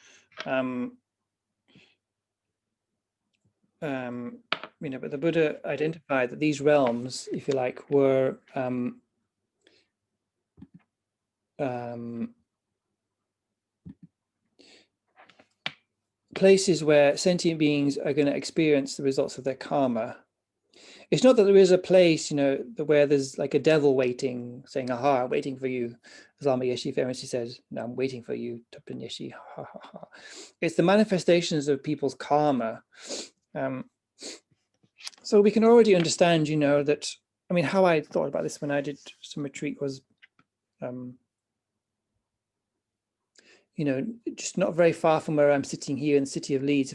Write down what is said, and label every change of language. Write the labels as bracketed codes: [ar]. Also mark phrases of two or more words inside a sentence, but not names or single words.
[en] But the Buddha identified that these realms, if you like, were places where sentient beings are going to experience the results of their karma. It's not that there is a place, where there's like a devil waiting, saying, "Aha, I'm waiting for you." As Lama Yeshe famously says, "No, I'm waiting for you, Tupten Yeshe." Ha, ha, ha. It's the manifestations of people's karma. So we can already understand, that, how I thought about this when I did some retreat was, just not very far from where I'm sitting here in the city of Leeds.